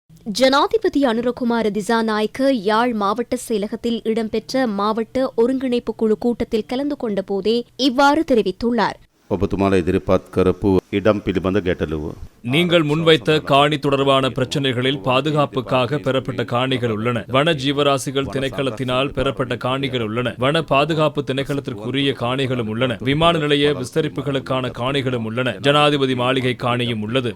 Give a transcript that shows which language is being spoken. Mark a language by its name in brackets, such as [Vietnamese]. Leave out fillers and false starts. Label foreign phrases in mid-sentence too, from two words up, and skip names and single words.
[Tamil] ஜனாதிபதி அனுரகுமார திசாநாயக்க யாழ் மாவட்ட செயலகத்தில் இடம்பெற்ற மாவட்ட ஒருங்கிணைப்பு குழு கூட்டத்தில் கலந்து கொண்ட போதே இவ்வாறு தெரிவித்துள்ளார். [Sinhala] ඔබතුමාලා ඉදිරිපත් කරපු ඉඩම් පිළිබඳ ගැටලුව. [Tamil] நீங்கள் முன்வைத்த காணி தொடர்பான பிரச்சனைகளில் பாதுகாப்புக்காக பெறப்பட்ட காணிகள் உள்ளன. வன ஜீவராசிகள் திணைக்களத்தினால் பெறப்பட்ட காணிகள் உள்ளன. வன பாதுகாப்பு திணைக்களத்திற்குரிய காணிகளும் உள்ளன. விமான நிலைய விஸ்தரிப்புகளுக்கான காணிகளும் உள்ளன. ஜனாதிபதி மாளிகை காணியும் உள்ளது.